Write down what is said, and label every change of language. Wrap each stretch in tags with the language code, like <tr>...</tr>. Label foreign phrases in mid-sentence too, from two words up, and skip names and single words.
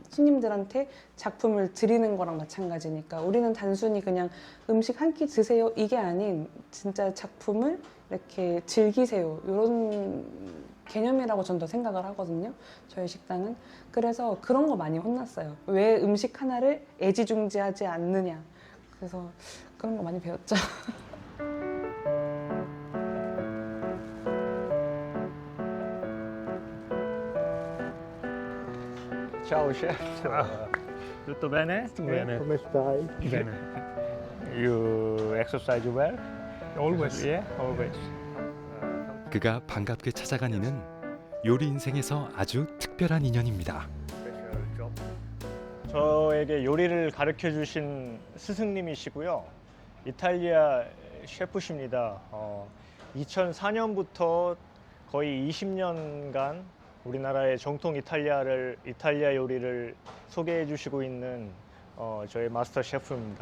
<ko>손님들한테 작품을 드리는 거랑 마찬가지니까 우리는 단순히 그냥 음식 한 끼 드세요 이게 아닌 진짜 작품을 이렇게 즐기세요 이런 개념이라고 전 더 생각을 하거든요. 저희 식당은. 그래서 그런 거 많이 혼났어요. 왜 음식 하나를 애지중지하지 않느냐. 그래서 그런 거 많이 배웠죠.</ko> <it>Ciao chef. Tutto bene? Bene. Come stai? Bene.</it> <en>You exercise well? Always. Yeah, always.</en> <ko>그가 반갑게 찾아간 이는 요리 인생에서 아주 특별한 인연입니다. 저에게 요리를 가르쳐 주신 스승님이시고요. 이탈리아 셰프십니다. 2004년부터 거의 20년간 우리나라의 정통 이탈리아 요리를 소개해 주시고 있는 저희 마스터 셰프입니다.</ko>